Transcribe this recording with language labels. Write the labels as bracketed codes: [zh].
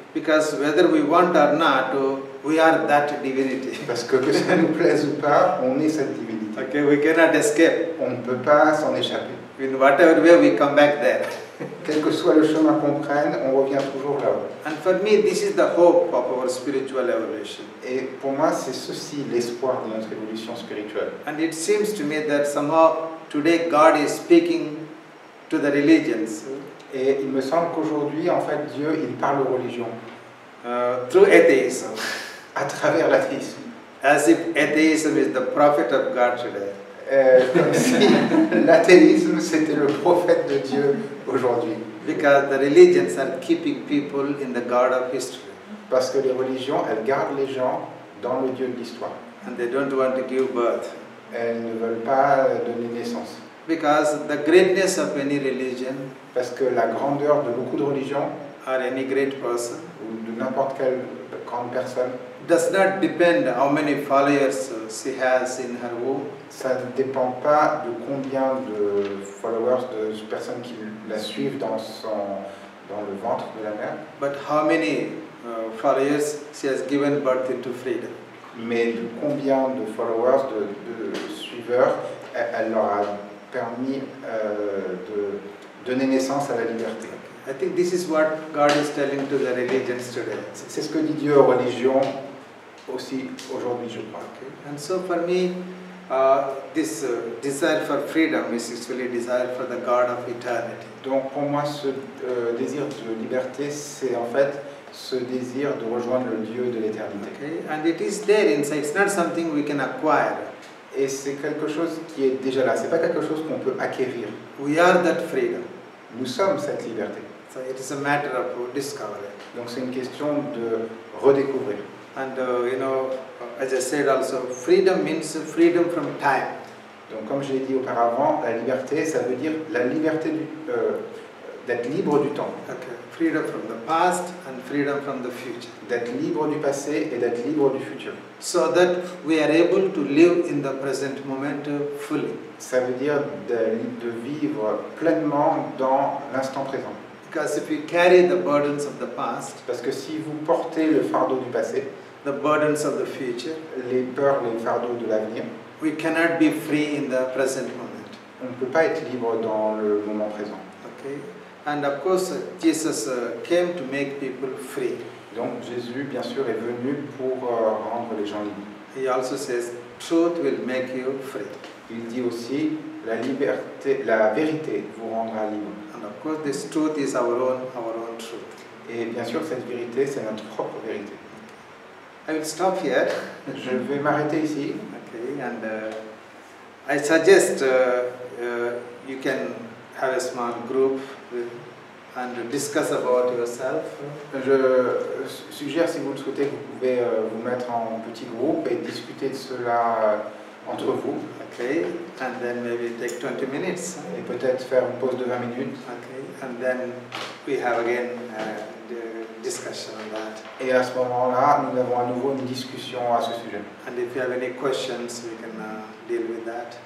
[en] Because whether we want or not, we are that divinity. [fr] Parce que ça nous plaise ou pas, on est cette divinité. [en] Okay, we cannot escape. [fr] On ne peut pas s'en échapper. [en] In whatever way, we come back there. [fr] Quel que soit le chemin qu'on prenne, on revient toujours là-haut. [en] And for me, this is the hope of our spiritual evolution. [fr] Et pour moi, c'est ceci l'espoir de notre évolution spirituelle. [en] And it seems to me that somehow today God is speaking to the religions [fr] Et il me semble qu'aujourd'hui, en fait, Dieu, il parle aux religions [en] through atheism, [fr] à travers l'athéisme. [en] as if atheism is the prophet of God today. [fr] Comme si l'athéisme, c'était le prophète de Dieu aujourd'hui. [en] Because the religions are keeping people in the God of history. [fr] Parce que les religions, elles gardent les gens dans le Dieu de l'histoire. [en] And they don't want to give birth. [fr] Elles ne veulent pas donner naissance. [en] Because the greatness of any religion [fr] Parce que la grandeur de beaucoup de religions, [en] or any great person [fr] ou de n'importe quelle grande personne, [en] does not depend how many followers she has in her womb, [fr] ça ne dépend pas de combien de followers, de personnes qui la suivent dans le ventre de la mère, [en] but how many followers, she has given birth into freedom. [fr] Mais de combien de followers, de suiveurs, elle leur a permis de donner naissance à la liberté. [en] I think this is what God is telling to the religions today. [fr] C'est ce que dit Dieu aux religions aussi aujourd'hui, je crois. [en] Okay. And so for me, this desire for freedom is actually desire for the God of eternity. [fr] Donc pour moi, ce désir de liberté, c'est en fait ce désir de rejoindre le Dieu de l'éternité. [en] Okay. And it is there inside. It's not something we can acquire. [fr] Et c'est quelque chose qui est déjà là. C'est pas quelque chose qu'on peut acquérir. [en] We are that freedom. [fr] Nous sommes cette liberté. [en] So it is a matter of discovery. [fr] Donc c'est une question de redécouvrir. [en] And as I said also, freedom means freedom from time. [fr] Donc comme je l'ai dit auparavant, la liberté, ça veut dire la liberté d'être libre du temps. [en] Okay. Freedom from the past and freedom from the future. [fr] D'être libre du passé et d'être libre du futur. [en] So that we are able to live in the present moment fully. [fr] Ça veut dire de vivre pleinement dans l'instant présent. [en] Because if you carry the burdens of the past, [fr] Parce que si vous portez le fardeau du passé, [en] the burdens of the future, [fr] les peurs, les fardeaux de l'avenir, [en] we cannot be free in the present moment. [fr] on ne peut pas être libre dans le moment présent. [en] Okay? And of course, Jesus came to make people free. [fr] Donc Jésus, bien sûr, est venu pour rendre les gens libres. [en] He also says, truth will make you free. [fr] Il dit aussi, la vérité vous rendra libre. [en] And of course, this truth is our own truth. [fr] Et bien sûr, cette vérité, c'est notre propre vérité. [en] I will stop here. [fr] Je vais m'arrêter ici. [en] Okay, and I suggest you can have a small group and discuss about yourself. [fr] Je suggère, si vous le souhaitez, que vous pouvez vous mettre en petit groupe et discuter de cela entre vous. [en] Okay, and then maybe take 20 minutes. [fr] Et peut-être faire une pause de 20 minutes. [en] Okay, and then we have again the discussion on that. [fr] Et à ce moment-là, nous avons à nouveau une discussion à ce sujet. [en] And if you have any questions, we can deal with that.